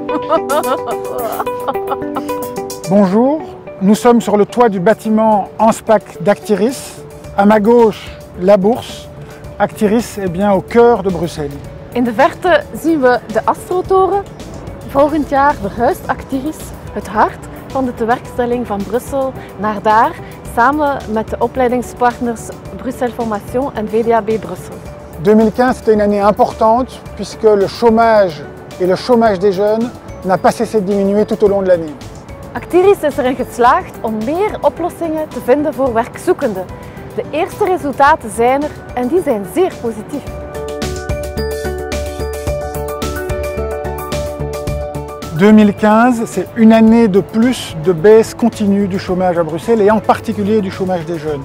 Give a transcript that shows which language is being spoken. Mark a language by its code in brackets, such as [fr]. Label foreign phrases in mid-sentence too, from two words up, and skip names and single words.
[fr] Bonjour, nous sommes sur le toit du bâtiment Anspac d'Actiris. À ma gauche, la bourse. Actiris est bien au cœur de Bruxelles. [nl] In de verte zien we de Astrotoren. Volgend jaar verhuist Actiris, het hart van de tewerkstelling van Brussel, naar daar, samen met de opleidingspartners Bruxelles Formation en VDAB Brussel. [fr] 2015 c'était une année importante puisque le chômage et le chômage des jeunes n'a pas cessé de diminuer tout au long de l'année. [nl] Actiris is erin geslaagd om meer oplossingen te vinden voor werkzoekenden. De eerste resultaten zijn er en die zijn zeer positief. [fr] « 2015, c'est une année de plus de baisse continue du chômage à Bruxelles et en particulier du chômage des jeunes.